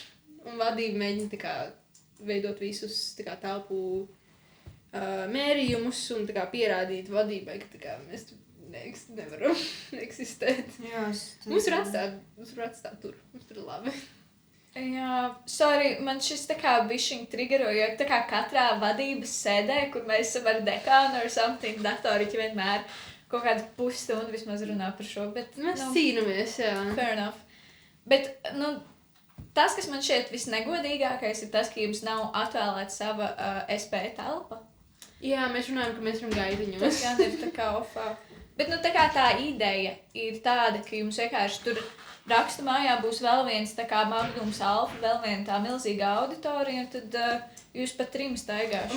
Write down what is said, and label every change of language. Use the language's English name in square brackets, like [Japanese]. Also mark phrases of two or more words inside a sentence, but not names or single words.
[Latvian] Un vadība mēģina tā kā veidot visus tā kā telpu mērījumus un tā kā pierādīt vadībai, ka tā kā mēs nevaram eksistēt. Jā, Mums var atstāt tur. Mums tur ir labi. Jā, sorry, man šis tā kā bišķiņ trigero, jo tā kā katrā vadības sēdē, kur mēs esam ar dekānu [English] or something, [Latvian] datoriķi vienmēr kaut kādu pusstundu vismaz runā par šo, bet, Mēs cīnāmies, jā. [English] fair enough. [Latvian] Bet, tas, kas man šķiet visnegodīgākais, ir tas, ka jums nav atvēlēta sava SP telpa. Jā, mēs runājam, ka mēs varam gaidiņos. Tas gan ir tā kā ofā. Bet, tā kā tā ideja ir tāda, ka jums vienkārši tur rakstu mājā būs vēl viens tā kā Magnums Alfa, vēl viena tā milzīga auditorija, un tad jūs pat 3 staigāšu.